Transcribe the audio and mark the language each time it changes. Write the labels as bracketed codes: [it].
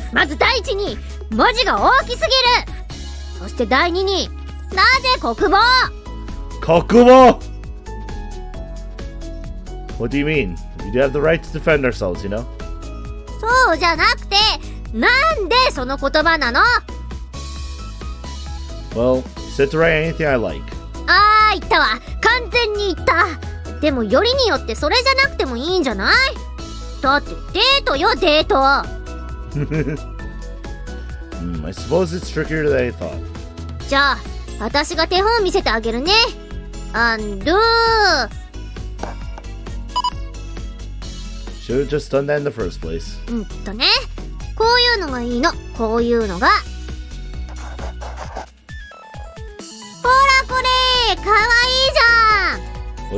[ja] まず第一に文字が大きすぎる。そして第二になぜ国防？ Kokubo! [en] What do you mean? We do have the right to defend ourselves, you know? [ja] そうじゃなくて、なんでその言葉なの？ [en] Well, said to write anything I like. [ja] あー、言ったわ。完全に言った。でもよりによってそれじゃなくてもいいんじゃない？だってデートよ、デート。 [en] I suppose it's trickier than I thought. [ja] じゃあ、私が手本見せてあげるね。 [en] Undo. Should have just done that in the first place. [ja] ね。こういうのがいいの。こういうのが。ほらこれ、かわいいじゃん。